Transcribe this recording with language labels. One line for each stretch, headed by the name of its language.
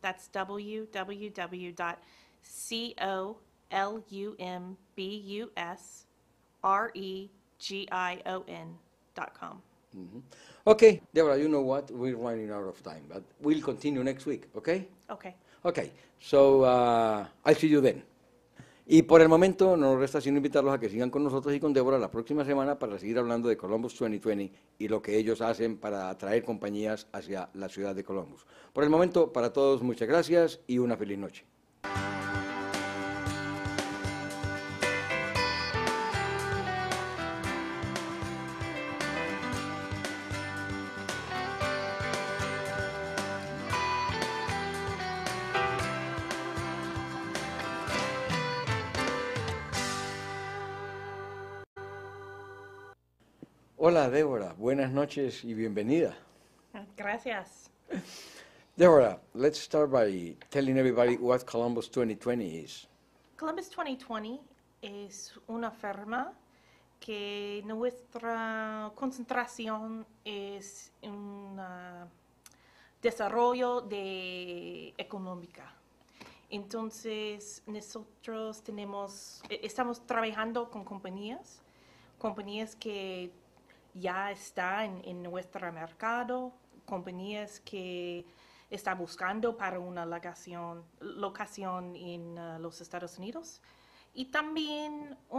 English: That's www.columbusregion.com. Okay, Deborah, you know what? We're running out of time, but we'll continue next week, okay? Okay. Okay, so I'll see you then.
Spanish: Y por el momento no nos resta sino invitarlos a que sigan con nosotros y con Débora la próxima semana para seguir hablando de Columbus 2020 y lo que ellos hacen para atraer compañías hacia la ciudad de Columbus. Por el momento, para todos, muchas gracias y una feliz noche. Hola, Débora. Buenas noches y bienvenida. Gracias.
English: Deborah, let's start by telling everybody what Columbus 2020 is.
Spanish: Columbus 2020 es una firma que nuestra concentración es un desarrollo de económica. Entonces, nosotros estamos trabajando con compañías que ya están en nuestro mercado, compañías que están buscando para una locación en los Estados Unidos, y también